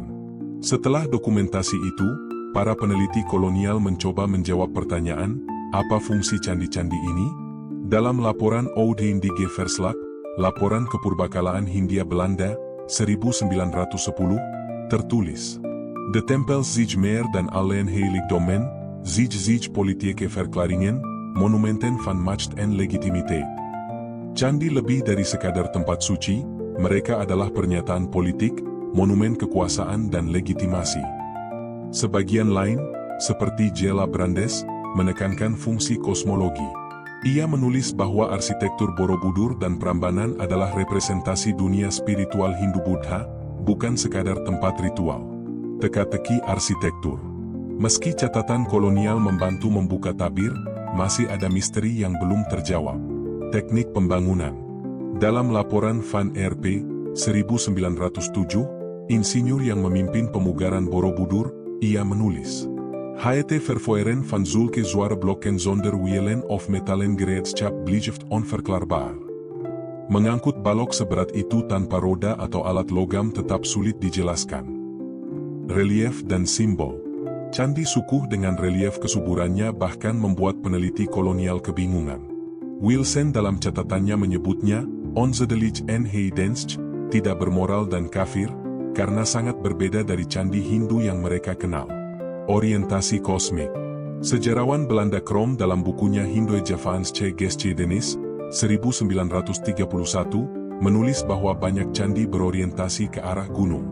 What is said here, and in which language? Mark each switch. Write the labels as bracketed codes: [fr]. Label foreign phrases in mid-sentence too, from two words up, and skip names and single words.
[id] Setelah dokumentasi itu, para peneliti kolonial mencoba menjawab pertanyaan, apa fungsi candi-candi ini? Dalam laporan Oudheindige Verslag, laporan kepurbakalaan Hindia Belanda, 1910, tertulis, [nl] De tempels zich meer dan alleen heiligdommen, zich politieke verklaringen, monumenten van macht en legitimiteit. [id] Candi lebih dari sekadar tempat suci, mereka adalah pernyataan politik, monumen kekuasaan dan legitimasi. Sebagian lain, seperti Jela Brandes, menekankan fungsi kosmologi. Ia menulis bahwa arsitektur Borobudur dan Prambanan adalah representasi dunia spiritual Hindu-Buddha, bukan sekadar tempat ritual. Teka-teki arsitektur. Meski catatan kolonial membantu membuka tabir, masih ada misteri yang belum terjawab. Teknik pembangunan. Dalam laporan Van R.P. 1907, insinyur yang memimpin pemugaran Borobudur, ia menulis, [nl] Het vervoeren van zulke zware blokken zonder wielen of metalen gereedschap blijft onverklaarbaar. [id] Mengangkut balok seberat itu tanpa roda atau alat logam tetap sulit dijelaskan. Relief dan simbol. Candi sukuh dengan relief kesuburannya bahkan membuat peneliti kolonial kebingungan. Wilson dalam catatannya menyebutnya, [nl] onzedelijk en heidensch, [id] tidak bermoral dan kafir, karena sangat berbeda dari candi Hindu yang mereka kenal. Orientasi kosmik. Sejarawan Belanda Krom dalam bukunya Hindoe-Javaanse Geschiedenis, 1931, menulis bahwa banyak candi berorientasi ke arah gunung.